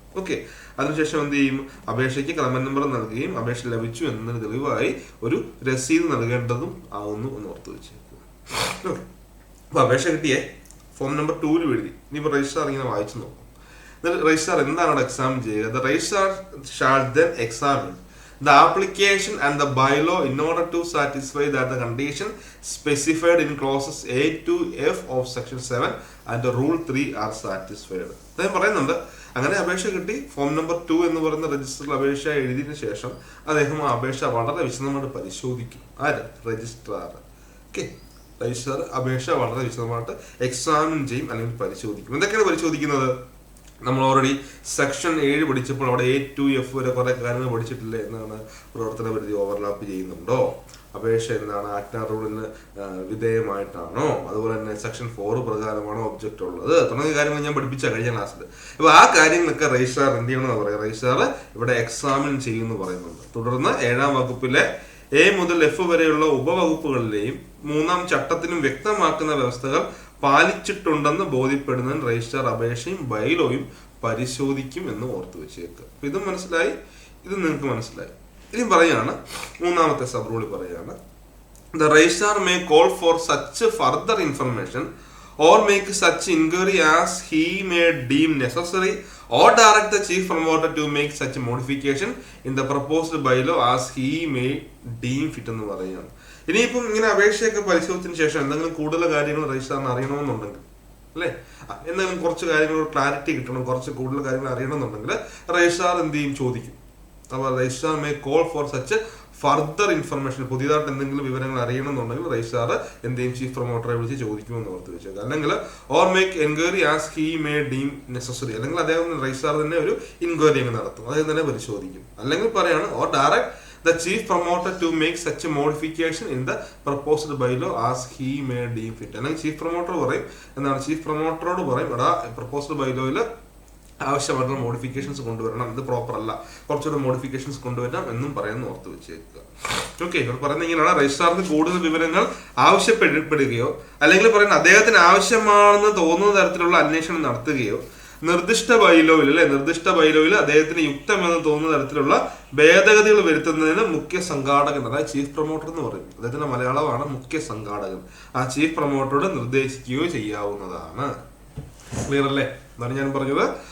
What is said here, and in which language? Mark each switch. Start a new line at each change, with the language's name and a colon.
Malayalam: Okay, അതിനുശേഷം എന്ത് ചെയ്യും, അപേക്ഷയ്ക്ക് ക്രമ നമ്പർ നൽകുകയും അപേക്ഷ ലഭിച്ചു എന്നതിന് തെളിവായി ഒരു രസീത് നൽകേണ്ടതും ആവുന്നു എന്ന് ഓർത്ത് വെച്ചേക്കും. അപ്പൊ അപേക്ഷ കിട്ടിയേ, ഫോം നമ്പർ 2 എഴുതി. ഇനിയിപ്പോ രജിസ്ട്രാർ ഇങ്ങനെ വായിച്ചു നോക്കും. രജിസ്ട്രാർ എന്താണ് അവിടെ എക്സാമിൻ ചെയ്യുക.
English: The registrar shall then examine the application and the bylaw in order to satisfy that the condition specified in clauses A to F of section 7 and rule 3 are satisfied.
Malayalam: അദ്ദേഹം പറയുന്നുണ്ട്, അങ്ങനെ അപേക്ഷ കിട്ടി, form number 2 എന്ന് പറയുന്ന രജിസ്റ്ററിൽ അപേക്ഷ എഴുതിയതിനു ശേഷം അദ്ദേഹം ആ അപേക്ഷ വളരെ വിശദമായിട്ട് പരിശോധിക്കും. ആര്, രജിസ്ട്രാർ. ഓക്കെ, രജിസ്ട്രാർ അപേക്ഷ വളരെ വിശദമായിട്ട് എക്സാമിൻ ചെയ്യും അല്ലെങ്കിൽ പരിശോധിക്കും. എന്തൊക്കെയാണ് പരിശോധിക്കുന്നത്, നമ്മൾ ഓൾറെഡി സെക്ഷൻ 7 പഠിച്ചപ്പോൾ അവിടെ A to F വരെ കുറെ കാര്യങ്ങൾ പഠിച്ചിട്ടില്ലേ. എന്താണ്, പ്രവർത്തന പരിധി ഓവർലാപ്പ് ചെയ്യുന്നുണ്ടോ, അപേക്ഷ എന്താണ് ആക്ട് റൂളിന് വിധേയമായിട്ടാണോ, അതുപോലെ തന്നെ സെക്ഷൻ 4 പ്രകാരമാണോ ഒബ്ജക്റ്റ് ഉള്ളത്, തുടങ്ങിയ കാര്യങ്ങൾ ഞാൻ പഠിപ്പിച്ച കഴിഞ്ഞ ക്ലാസ്സിൽ. അപ്പൊ ആ കാര്യങ്ങളൊക്കെ രജിസ്ട്രാർ എന്ത് ചെയ്യണമെന്ന് പറയാം, രജിസ്ട്രാർ ഇവിടെ എക്സാമിൻ ചെയ്യുമെന്ന് പറയുന്നുണ്ട്. തുടർന്ന് 7-ാം വകുപ്പിലെ A മുതൽ F വരെയുള്ള ഉപവകുപ്പുകളിലെയും 3-ാം ചട്ടത്തിനും വ്യക്തമാക്കുന്ന വ്യവസ്ഥകൾ പാലിച്ചിട്ടുണ്ടെന്ന് ബോധ്യപ്പെടുന്നതിന് രജിസ്ട്രാർ അപേക്ഷയും ബൈലോയും പരിശോധിക്കും എന്ന് ഓർത്തു വെച്ചേക്കുക. അപ്പൊ ഇതും മനസ്സിലായി, ഇത് നിങ്ങൾക്ക് മനസ്സിലായി. ഇനി പറയാണ് 3-ാമത്തെ സബ് റൂളിൽ പറയാണ്,
English: the registrar may call for such further information or make such inquiry as he may deem necessary or direct the chief promoter to make such modification in the proposed bylaw as he may deem fit
Malayalam: എന്ന് പറയുകയാണ്. ഇനിയിപ്പം ഇങ്ങനെ അപേക്ഷയൊക്കെ പരിശോധിച്ചതിന് ശേഷം എന്തെങ്കിലും കൂടുതൽ കാര്യങ്ങൾ രജിസ്ട്രാറിന് അറിയണമെന്നുണ്ടെങ്കിൽ അല്ലെ, എന്തെങ്കിലും കുറച്ച് കാര്യങ്ങൾ ക്ലാരിറ്റി കിട്ടണം, കുറച്ച് കൂടുതൽ കാര്യങ്ങൾ അറിയണമെന്നുണ്ടെങ്കിൽ രജിസ്ട്രാർ എന്ത് ചെയ്യും, ചോദിക്കും. അപ്പോൾ registrar
English: may call for such
Malayalam: further information പുതിയതായിട്ട് എന്തെങ്കിലും വിവരങ്ങൾ അറിയണമെന്നുണ്ടെങ്കിൽ രജിസ്ട്രാർ എന്തെങ്കിലും ചീഫ് പ്രൊമോട്ടറെ വിളിച്ച് ചോദിക്കുമെന്ന് ഓർത്ത് വെച്ചേക്കുക. അല്ലെങ്കിൽ
English: or make enquiry as he may deem necessary,
Malayalam: അല്ലെങ്കിൽ അദ്ദേഹം രജിസ്ട്രാർ തന്നെ ഒരു ഇൻക്വയറി അങ്ങ് നടത്തും, അദ്ദേഹം തന്നെ പരിശോധിക്കും. അല്ലെങ്കിൽ പറയാണ്
English: Or direct the chief promoter to make such a modification in the proposed bylaw as he may deem fit.
Malayalam: അല്ലെങ്കിൽ ചീഫ് പ്രൊമോട്ടർ പറയും എന്താണ്, ചീഫ് പ്രൊമോട്ടറോട് പറയും എടാ പ്രപ്പോസ്ഡ് ബൈലോയിൽ ആവശ്യമായിട്ടുള്ള മോഡിഫിക്കേഷൻസ് കൊണ്ടുവരണം, ഇത് പ്രോപ്പർ അല്ല, കുറച്ചുകൂടെ മോഡിഫിക്കേഷൻസ് കൊണ്ടുവരണം എന്നും പറയുന്ന ഓർത്ത് വെച്ചേക്കുക. ഓക്കെ, ഇവർ പറയുന്നത് ഇങ്ങനെയാണ്, രജിസ്ട്രാറിന് കൂടുതൽ വിവരങ്ങൾ ആവശ്യപ്പെടുകയോ അല്ലെങ്കിൽ പറയുന്നത് അദ്ദേഹത്തിന് ആവശ്യമാണെന്ന് തോന്നുന്ന തരത്തിലുള്ള അന്വേഷണം നടത്തുകയോ നിർദ്ദിഷ്ട ബൈലോയിൽ അദ്ദേഹത്തിന് യുക്തമെന്ന് തോന്നുന്ന തരത്തിലുള്ള ഭേദഗതികൾ വരുത്തുന്നതിന് മുഖ്യ സംഘാടകൻ, അതായത് ചീഫ് പ്രൊമോട്ടർ എന്ന് പറയും, അദ്ദേഹത്തിന്റെ മലയാളമാണ് മുഖ്യ സംഘാടകൻ, ആ ചീഫ് പ്രൊമോട്ടറോട് നിർദ്ദേശിക്കുകയോ ചെയ്യാവുന്നതാണ്. ക്ലിയർ അല്ലേ? എന്നാണ് ഞാൻ പറഞ്ഞത്.